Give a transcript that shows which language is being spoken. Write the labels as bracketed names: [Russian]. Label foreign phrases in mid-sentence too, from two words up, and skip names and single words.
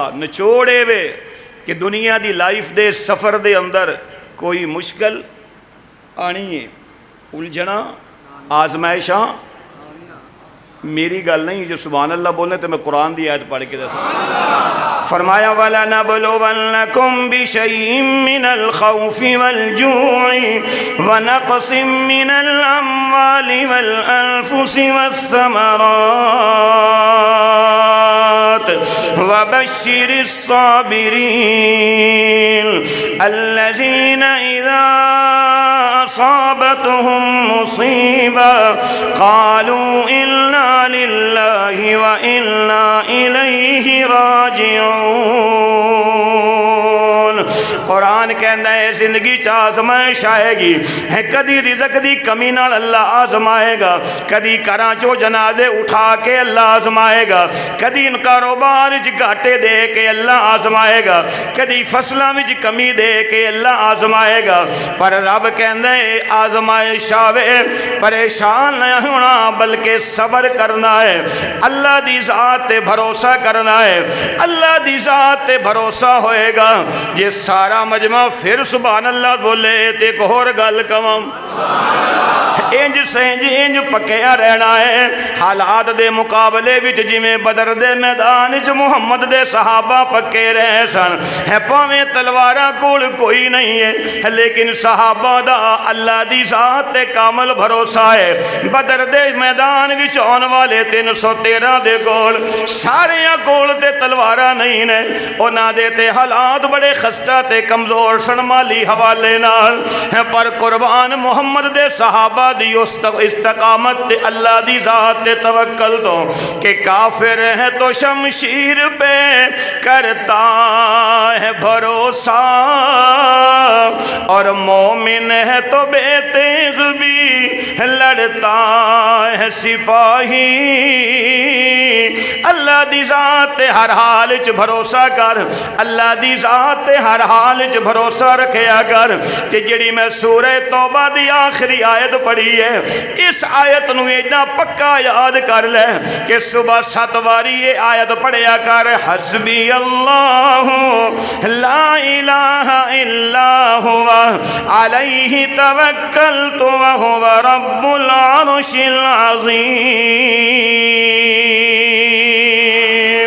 [Punjabi] نچوڑے وے کہ دنیا دی لائف دے سفر دے اندر کوئی مشکل آنی ہے الجھنا آزمائشاں میری گل نہیں جو [Arabic] سبحان اللہ [Punjabi] بولنے تو میں قرآن دی آیت پڑھ کے دسا فرمایا [Arabic] وَلَنَبْلُوَنَّكُمْ بِشَيْءٍ مِّنَ الْخَوْفِ وَالْجُوعِ وَنَقْصٍ مِّنَ الْأَمْوَالِ وَالْأَنفُسِ وَالثَّمَرَاتِ وَبَشِّرِ الصَّابِرِينَ الَّذِينَ إِذَا أَصَابَتْهُمْ مُصِيبَةٌ قَالُوا إِنَّا للہ وإنا الیہ راجعون۔ [Punjabi] قرآن کہندا ہے زندگی چ آزمائش آئے گی، کدی رزق دی کمی نال اللہ آزمائے گا، کدی گھراں چوں جنازے اٹھا کے اللہ آزمائے گا، کدی ان کاروبار وچ گھاٹے دے کے اللہ آزمائے گا، کدی فصلاں وچ کمی دے کے اللہ آزمائے گا، پر رب کہندا ہے آزمائش آوے پریشان نہ ہونا بلکہ صبر کرنا ہے، اللہ دی ذات تے بھروسہ کرنا ہے، اللہ دی ذات تے بھروسہ ہوئے گا۔ جے سارا مجمع پھر [Arabic] سبحان اللہ [Punjabi] بولے تے ایک اور گل کواں، انج سنج انج پکیا رہنا ہے حالات دے مقابلے وچ، جویں بدر دے میدان وچ محمد دے صحابہ پکے رہے سن، پاویں تلواراں کول کوئی نہیں ہے لیکن صحابہ دا اللہ دی ذات تے کامل بھروسہ ہے۔ بدر دے میدان وچ آن والے 313 دے کول ساریاں کول تے تلواراں نہیں نے، انہاں دے تے حالات بڑے خستہ تے کمزور سن مالی حوالے نال، پر قربان محمد دے صحابہ دی استقامت تے اللہ دی ذات تے توکل تو [Urdu] کہ کافر ہے تو شمشیر پہ کرتا ہے بھروسہ، اور مومن ہے تو بے تیغ بھی لڑتا ہے سپاہی۔ [Punjabi] اللہ دی ذات تے ہر حال وچ بھروسہ کر، اللہ دی ذات تے ہر حال وچ بھروسہ رکھیا کر۔ تے جڑی میں سورہ توبہ دی آخری آیت پڑھی ہے، اس آیت نو ایڈا پکا یاد کر لے کہ صبح 7 واری یہ آیت پڑھیا کر، [Arabic] حسبی اللہ لا الہ الا ہوا علیہ توکلت وہو رب العرش العظیم۔